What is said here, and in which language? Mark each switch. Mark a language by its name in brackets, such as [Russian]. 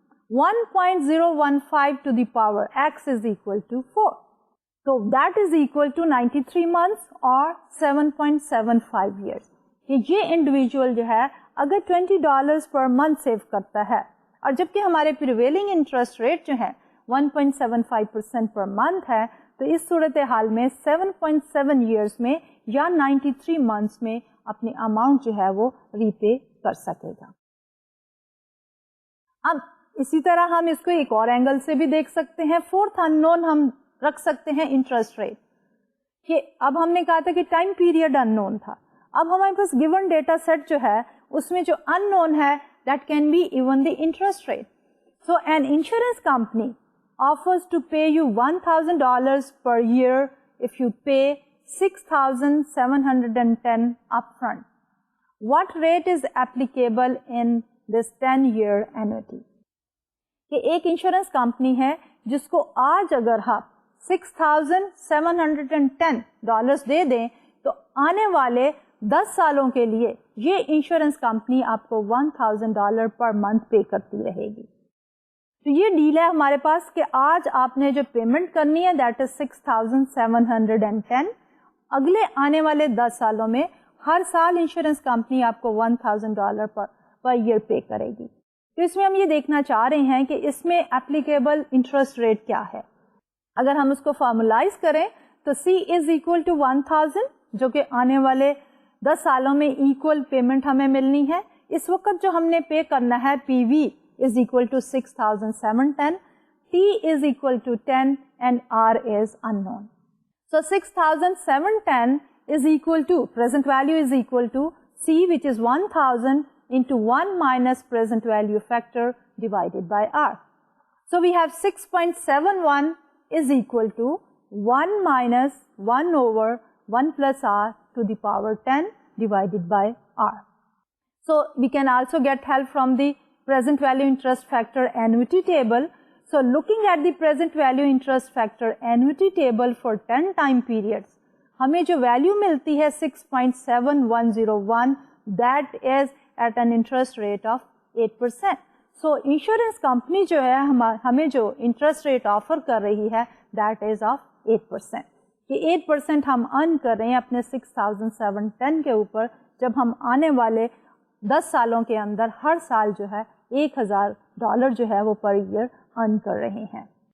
[English] 1.015 to the power x is equal to 4. So that is equal to 93 months or 7.75 years. [Urdu] یہ individual جو ہے اگر $20 per month save کرتا ہے, اور جبکہ ہمارے پریویلنگ انٹرسٹ ریٹ جو ہے 1.75% پر منتھ ہے, تو اس صورتحال میں 7.7 ایئرس میں یا 93 منتھس میں اپنی اماؤنٹ جو ہے وہ ری پے کر سکے گا. اب اسی طرح ہم اس کو ایک اور اینگل سے بھی دیکھ سکتے ہیں. فورتھ ان نون ہم رکھ سکتے ہیں انٹرسٹ ریٹ, کہ اب ہم نے کہا تھا کہ ٹائم پیریڈ ان نون تھا. اب ہمارے پاس گیون ڈیٹا سیٹ جو ہے اس میں جو ان نون ہے that can be even the interest rate. [English] So an insurance company offers to pay you $1,000 per year if you pay $6,710 upfront. What rate is applicable in this 10-year annuity. [Urdu] کہ ایک insurance company ہے جس کو آج اگر آپ $6,710 دے دیں تو آنے والے 10 سالوں کے لیے یہ انشورنس کمپنی آپ کو $1,000 پر منتھ پے کرتی رہے گی. تو یہ ڈیل ہے ہمارے پاس کہ آج آپ نے جو پیمنٹ کرنی ہے دیٹ از 6,710. اگلے آنے والے 10 سالوں میں ہر سال انشورنس کمپنی آپ کو $1,000 پر ایئر پے کرے گی. تو اس میں ہم یہ دیکھنا چاہ رہے ہیں کہ اس میں اپلیکیبل انٹرسٹ ریٹ کیا ہے. اگر ہم اس کو فارمولائز کریں تو C از اکول ٹو 1,000 جو کہ آنے والے 10 سالوں میں ایکول پیمنٹ ہمیں ملنی ہے. اس وقت جو ہم نے پے کرنا ہے [English] PV is equal to 6,710, T is equal to 10 and R is unknown. So 6,710 is equal to, present value is equal to C which is 1,000 into 1 minus present value factor divided by R. So we have 6.71 is equal to 1 minus 1 over 1 plus R to the power 10 divided by R. So we can also get help from the present value interest factor annuity table. So looking at the present value interest factor annuity table for 10 time periods, [Urdu] ہمیں جو value ملتی ہے [English] 6.7101 that is at an interest rate of 8%. [Urdu] So insurance company جو ہے ہمیں جو interest rate offer کر رہی ہے [English] that is of 8%. [Urdu] کہ 8% ہم ارن کر رہے ہیں اپنے 6,710 کے اوپر جب ہم آنے والے 10 سالوں کے اندر ہر سال جو ہے $1,000 جو ہے وہ پر ایئر ارن کر رہے ہیں.